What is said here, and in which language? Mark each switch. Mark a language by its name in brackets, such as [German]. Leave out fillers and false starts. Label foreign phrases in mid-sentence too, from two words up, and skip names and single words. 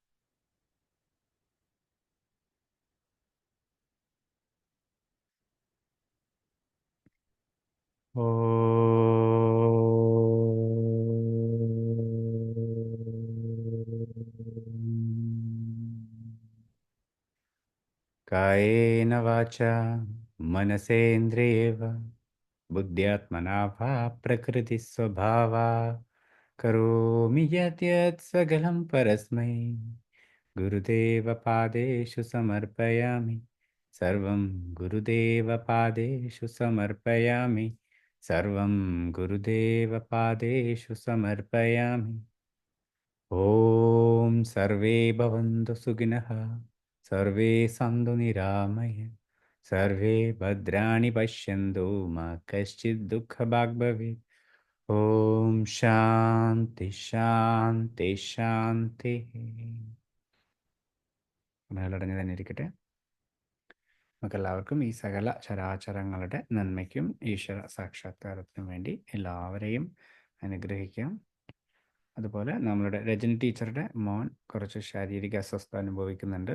[Sanskrit] ഓ കായേന വാചാ മനസേന്ദ്രിയേ वा बुद्ध्यात्मना वा प्रकृतिस्वभावा करोमि यत् सकलं परस्मै गुरुदेवपादेषु समर्पयामि. सर्वं गुरुदेवपादेषु समर्पयामि. सर्वं गुरुदेवपादेषु समर्पयामि. ॐ सर्वे भवन्तु सुखिनः, सर्वे सन्तु निरामया, सर्वे भद्राणि पश्यन्तु मा कश्चित् दुःखभाग् भवेत्. ॐ शान्ति शान्ति शान्तिः. [Malayalam] മേലടഞ്ഞു തന്നെ ഇരിക്കട്ടെ. നമുക്കെല്ലാവർക്കും ഈ സകല ചരാചരങ്ങളുടെ നന്മയ്ക്കും ഈശ്വര സാക്ഷാത്കാരത്തിനും വേണ്ടി എല്ലാവരെയും അനുഗ്രഹിക്കാം. അതുപോലെ നമ്മളുടെ രജനി ടീച്ചറുടെ മോൻ കുറച്ച് ശാരീരിക അസ്വസ്ഥത അനുഭവിക്കുന്നുണ്ട്.